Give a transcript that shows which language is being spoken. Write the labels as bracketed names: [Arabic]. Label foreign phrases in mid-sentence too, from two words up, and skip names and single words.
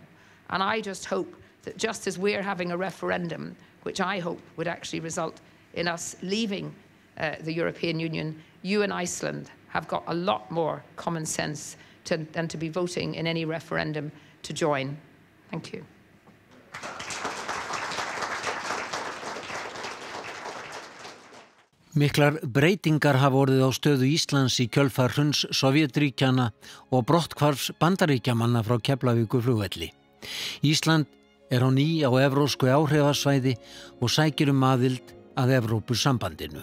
[English] And I just hope that just as we're having a referendum, which I hope would actually result in us leaving the European Union, you and Iceland have got a lot more common sense than to be voting in any referendum to join. Thank you. [Icelandic] Miklar breytingar hafa orðið á stöðu Íslands í kjölfar hruns Sovétríkjanna og brotthvarfs Bandaríkjamanna frá Keflavíkurflugvelli. Ísland er á ný á evrópsku áhrifasvæði og sækir aðild að Evrópusambandinu.